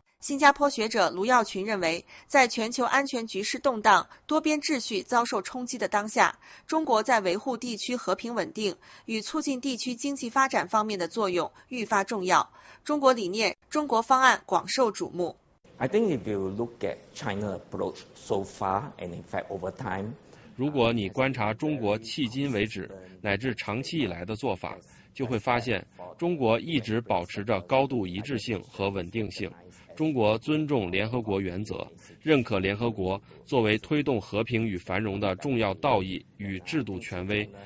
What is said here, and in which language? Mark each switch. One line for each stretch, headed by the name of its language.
Chinese: 新加坡学者卢耀群认为，在全球安全局势动荡、多边秩序遭受冲击的当下，中国在维护地区和平稳定与促进地区经济发展方面的作用愈发重要，中国理念、中国方案广受瞩目。
English: I think if you look at China's approach so far, and in fact over time,
Chinese: 如果你观察中国迄今为止乃至长期以来的做法，就会发现中国一直保持着高度一致性和稳定性。中国尊重联合国原则，认可联合国作为推动和平与繁荣的重要道义与制度权威。